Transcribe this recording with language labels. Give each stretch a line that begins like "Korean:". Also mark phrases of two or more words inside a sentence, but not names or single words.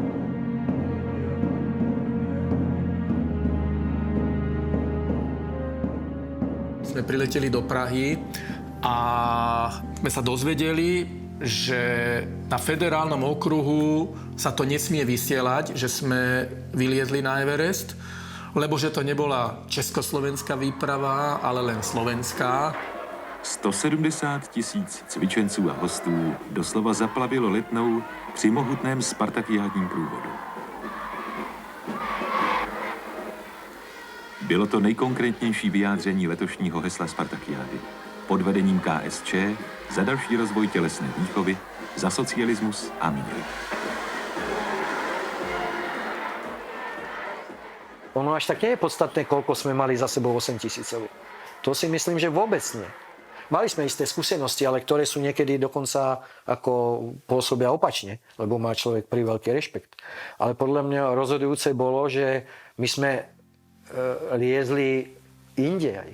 Slovak: Sme prileteli do Prahy a sme sa dozvedeli, že na federálnom okruhu sa to nesmie vysielať, že sme vyliezli na Everest, lebo že to nebola československá výprava, ale len slovenská.
Czech: 170 000 cvičenců a hostů doslova zaplavilo Letnou při mohutném spartakiádním průvodu. Bylo to nejkonkrétnější vyjádření letošního hesla Spartakiády. Pod vedením KSČ za další rozvoj tělesné výchovy, za socialismus a mír.
Slovak: Ono až tak nie je podstatné, koľko sme mali za sebou 8 000. To si myslím, že vôbec nie. Mali sme isté skúsenosti, ale ktoré sú niekedy dokonca ako pôsobia opačne, lebo má človek pri veľký rešpekt. Ale podľa mňa rozhodujúce bolo, že my sme liezli inde aj.